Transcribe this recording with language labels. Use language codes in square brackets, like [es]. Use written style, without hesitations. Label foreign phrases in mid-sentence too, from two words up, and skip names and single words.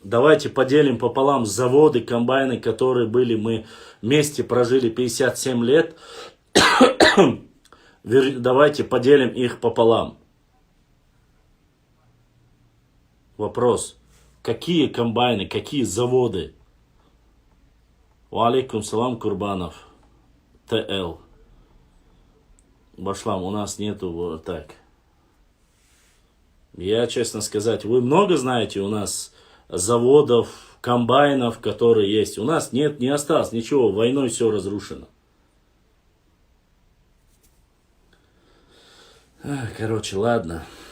[ru] Давайте поделим пополам заводы, комбайны, которые были, мы вместе прожили 57 лет. Давайте поделим их пополам. Вопрос. Какие комбайны, какие заводы? [ar] وعليكم السلام, Курбанов. ТЛ. [ru] Башлам, у нас нету вот так. Я, честно сказать, вы много знаете у нас заводов, комбайнов, которые есть. У нас нет, не осталось ничего, войной все разрушено. Короче, ладно.